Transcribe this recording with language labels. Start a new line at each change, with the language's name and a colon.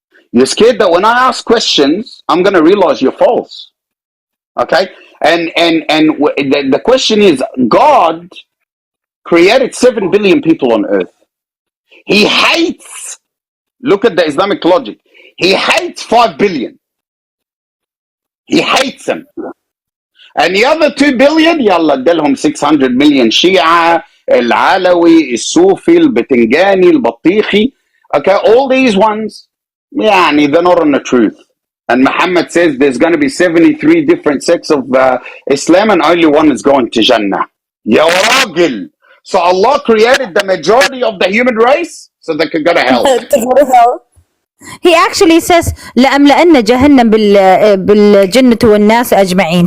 English: You're scared that when I ask questions, I'm going to realize you're false. Okay? And the question is, God created 7 billion people on earth. He hates, look at the Islamic logic, He hates 5 billion. He hates them. And the other 2 billion,
Arabic: يلا ادالهم
English: 600 million
Arabic: شيعة, العلوي, الصوفي, البتنجاني, البطيخي.
English: Okay, all these ones,
Arabic: يعني
English: they're not on the truth. And Muhammad says there's going to be 73 different sects of Islam and only one is going to Jannah.
Arabic: Ya ragil.
English: So Allah created the majority of the human race so they could go to hell. To go to hell. He actually says
Arabic: لأملأن جهنم بالجنة والناس أجمعين.